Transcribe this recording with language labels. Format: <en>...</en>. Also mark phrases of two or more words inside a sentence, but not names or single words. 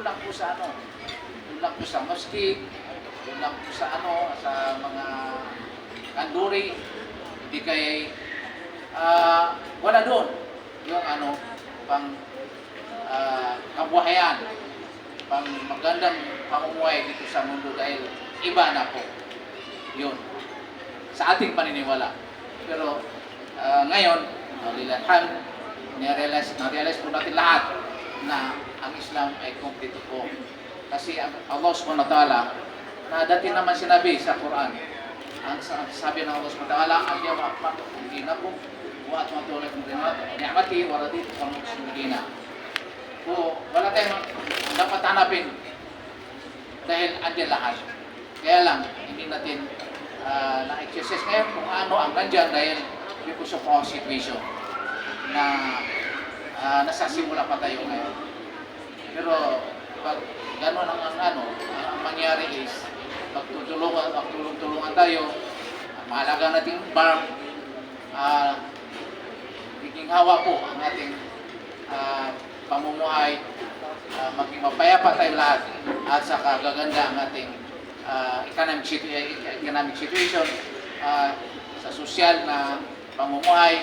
<tl>lang po sa doon lang po sa mosque, doon lang po sa sa mga kanduri, hindi kaya wala doon yung pang kabuhayan, pang magandang pamumuhay dito sa mundo dahil iba na po yun sa ating paniniwala. Pero ngayon, na-realize po natin lahat na ang Islam ay kompleto po. Kasi</tl> <ar>الله سبحانه وتعالى</ar> <tl>na dati naman sinabi sa Quran, ang sabi ng</tl> <ar>الله سبحانه وتعالى, اليوم أكملت لكم دينكم وأتممت عليكم نعمتي ورضيت لكم الإسلام دينا.</ar> <tl>So, wala tayong dapat hanapin dahil andyan lahat. Kaya lang, hindi natin na-exercise ngayon kung ano ang nandyan dahil</tl> <en>because of our situation</en> <tl>na nasasimula pa tayo ngayon. Pero pag gano'n ang mangyari is magtulungan tayo, mahalaga natin farm, ginhawa po ang ating pamumuhay, maging mapayapa tayo lahat, at saka gaganda ang ating</tl> <en>economic situation,</en> <tl>sa sosyal na pamumuhay.</tl>